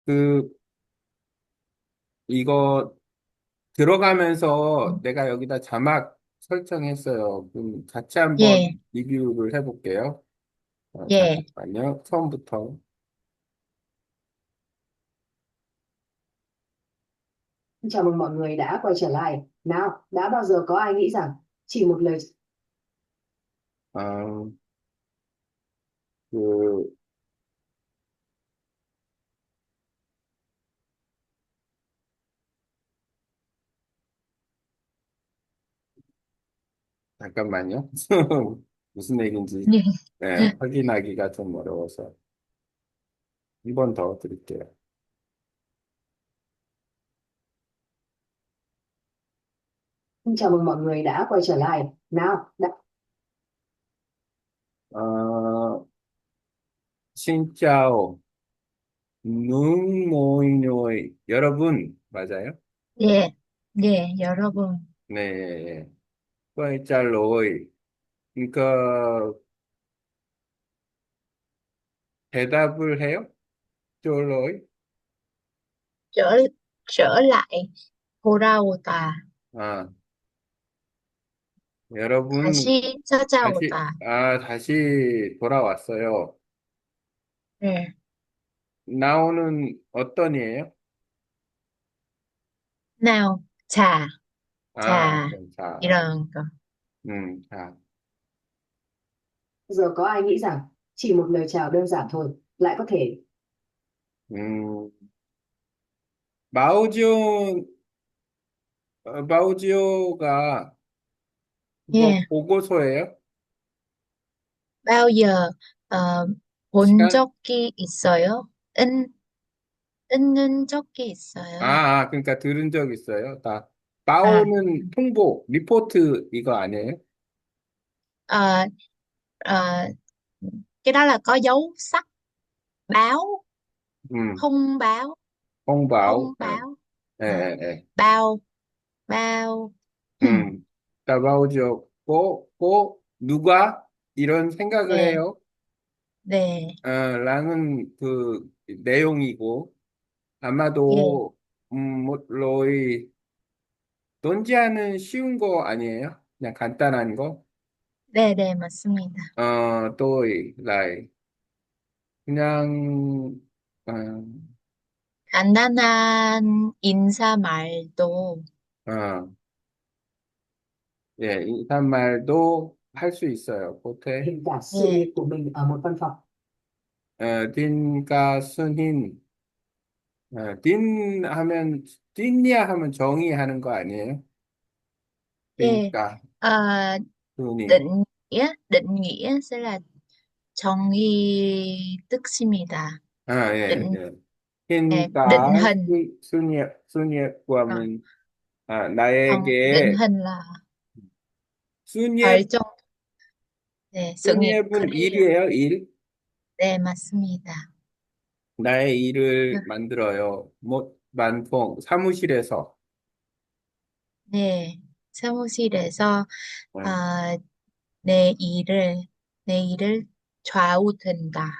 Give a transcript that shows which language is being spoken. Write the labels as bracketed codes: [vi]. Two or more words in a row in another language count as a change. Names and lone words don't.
[ko] 그, 이거 들어가면서 내가 여기다 자막 설정했어요. 그럼 같이 예, 한번 리뷰를 해볼게요. 예. 잠깐만요. 처음부터. [vi] Chào mừng mọi người đã quay trở lại. Nào, đã bao giờ có ai nghĩ rằng chỉ một lời [ko] 어, 그, 잠깐만요. 무슨 얘기인지 예. 네, 확인하기가 좀 어려워서 한 번 더 드릴게요. [vi] chào mừng mọi người đã quay trở lại. Nào, đã [ko] 어, 신짜오, 눈모이노이, 여러분, 맞아요? 예, 예, 여러분. 네, 꿀짤로이. 그러니까 대답을 해요? 쫄로이? [vi] trở trở lại 돌아오다. [ko] 아, 여러분, 다시 찾아오다. 다시 돌아왔어요. 예. 나오는 어떤이에요? nào, 자, 자, 자, 이런 거. 자. [vi] giờ có ai nghĩ rằng chỉ một lời chào đơn giản thôi lại có thể [ko] 음, 마오지오, 마오지오가 그거 예. 보고서예요? [vi] bao giờ ờ, [ko] 본 시간? 적이 있어요? 있는 적이 있어요? 그러니까 들은 적 있어요. [vi] À, [ko] 마오는 통보, 리포트 이거 아니에요? [vi] ờ, ờ, cái đó là có dấu sắc báo, [ko] 음, [vi] thông báo, [ko] 홍바오. [vi] thông [ko] 예, [vi] báo. [ko] 예, [vi] Ờ, [ko] 예. 예. [vi] bao, bao. [ko] 마오지오, 누가? 이런 생각을 네, 해요. 네, 라는 그 내용이고, 예, 아마도, 로이, 논지하는 쉬운 거 아니에요? 그냥 간단한 거? 네, 네, 맞습니다. 또이, 라이. 그냥, 어, 간단한 인사 말도, 어, 예, 인사말도 할 수 있어요. 보태, [vi] diễn tả sự [ko] 예, [vi] nghiệp của mình ở một văn phòng. [ko] 딘가 순힌, 딘 하면, 딘이야 하면 정의 하는 거 아니에요? 예. 그러니까, [vi] Ờ, [ko] 순이. [vi] định nghĩa sẽ là [ko] 정의 뜻입니다. 예, [vi] định [ko] 예. [vi] định [ko] 그러니까, [vi] hình. [ko] 순이라고 [vi] Ờ, [ko] 하면, [vi] không, định [ko] 나에게, [vi] hình là [ko] 순이의, 결정. 네, [vi] sự nghiệp [ko] 순이의분 [en] career. [ko] 일이에요, 일. 네, 맞습니다. 나의 일을 만들어요. 뭐, 사무실에서. 네, 사무실에서 네. 아, 내 일을 내 일을 좌우된다.